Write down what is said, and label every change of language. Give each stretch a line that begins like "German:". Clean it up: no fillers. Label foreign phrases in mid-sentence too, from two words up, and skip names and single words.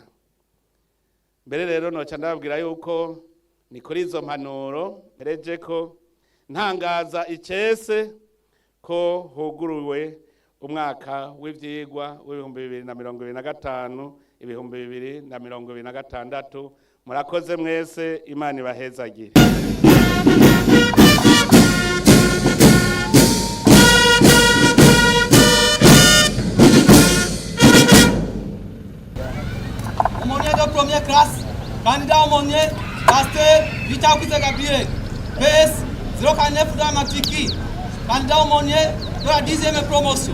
Rundi: Mbere rero noca ndababwira yuko ni kuri izo mpanuro mereje ko ntangaza icese ko huguruwe umwaka w'ivyigwa w'ibihumbi 2025 2026. Murakoze mwese, Imana ibahezagire.
French: Aumônier de première classe, candidat aumônier, pasteur Victor Gabriel, PS 049 de Matiki, candidat aumônier de la 10e promotion.